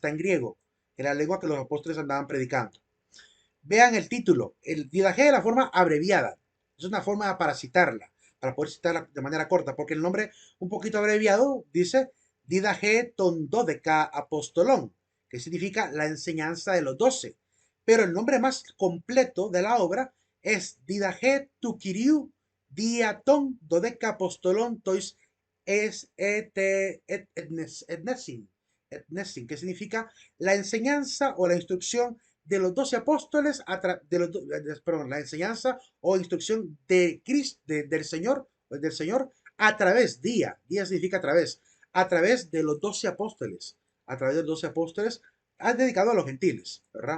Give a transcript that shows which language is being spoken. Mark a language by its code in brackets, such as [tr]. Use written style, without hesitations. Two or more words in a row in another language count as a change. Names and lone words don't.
[es] Está en griego, en la lengua que los apóstoles andaban predicando. Vean el título, el Didaje de la forma abreviada. Es una forma para citarla, para poder citarla de manera corta, porque el nombre un poquito abreviado dice [el] Διδαχὴ τῶν δώδεκα ἀποστόλων, [es] que significa la enseñanza de los 12. Pero el nombre más completo de la obra es [el] Διδαχὴ τοῦ Κυρίου διὰ τῶν δώδεκα ἀποστόλων τοῖς ἐς ἔθνεσιν, [es] que significa la enseñanza o la instrucción de los 12 apóstoles, perdón, la enseñanza o instrucción de Cristo, del Señor a través, día significa a través de los 12 apóstoles, a través de los 12 apóstoles, han dedicado a los gentiles, ¿verdad?